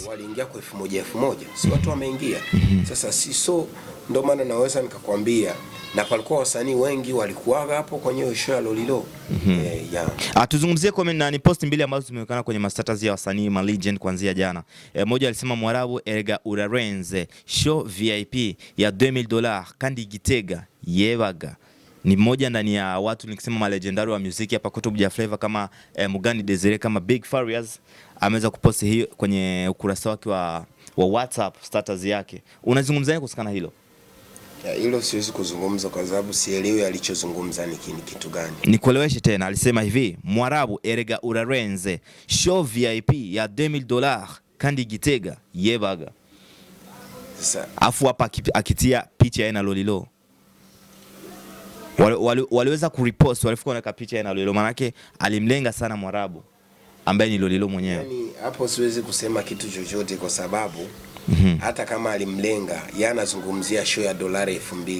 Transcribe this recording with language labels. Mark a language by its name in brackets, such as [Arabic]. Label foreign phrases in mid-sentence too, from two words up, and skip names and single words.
[Swahili] Waliingia kwa 1000 si watu wameingia. Sasa si so ndio maana naweza nikakwambia na palikuwa wasanii wengi walikuwa hapo kwenye show ya Lolilo. Tuzungumzie comment na ni post mbili ambazo zimeonekana kwenye status ya wasanii ma legend kuanzia jana. Mmoja alisema [Rundi] Mwarabu erega urarenze show VIP ya $2000 kandi Gitega yebaga. [Swahili] Ni mmoja ndani ya watu nikisema ma legendary wa muziki hapa kwetu Buja Flavor kama Mugani Desire kama Big Fizzo ameweza kuposti hiyo kwenye ukurasa wake wa WhatsApp status yake. Unazungumzaje kuhusiana hilo? Hilo siwezi kuzungumza kwa sababu sielewi alichozungumza ni kitu gani. Nikueleweshe tena, alisema hivi, [Rundi] Mwarabu erega urarenze show VIP ya $2000 kandi Gitega yebaga. [Swahili] Sasa afu hapa akitia picha ya Lolilo. Waliweza kurepost, walifika na picha ya Lolilo, maana yake alimlenga sana Mwarabu ambaye ni Lolilo mwenyewe. Yani hapo siwezi kusema kitu chochote kwa sababu hata kama alimlenga, yeye anazungumzia show ya $2000.